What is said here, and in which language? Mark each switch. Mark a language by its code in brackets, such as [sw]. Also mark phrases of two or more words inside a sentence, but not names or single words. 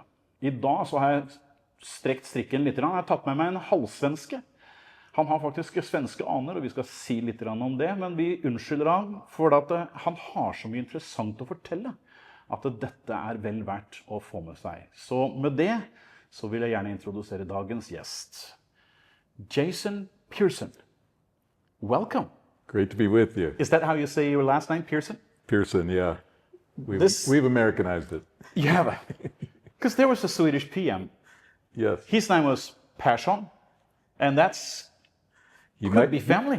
[no] I dag så har jeg strekt strikken litt, jeg har tatt med meg en halvsvenske. Han har faktisk svenske aner, og vi skal si litt om det, men vi unnskylder ham for at han har så mye interessant å fortelle, at dette vel verdt å få med seg. Så med det så vil jeg gjerne introdusere dagens gjest. [en] Jason Pearson. Welcome. Great to be with you. Is that how you say your last name, Pearson? Pearson, yeah. We've Americanized it. Yeah, because there was a Swedish PM. Yes. His name was Persson, and that's could be family.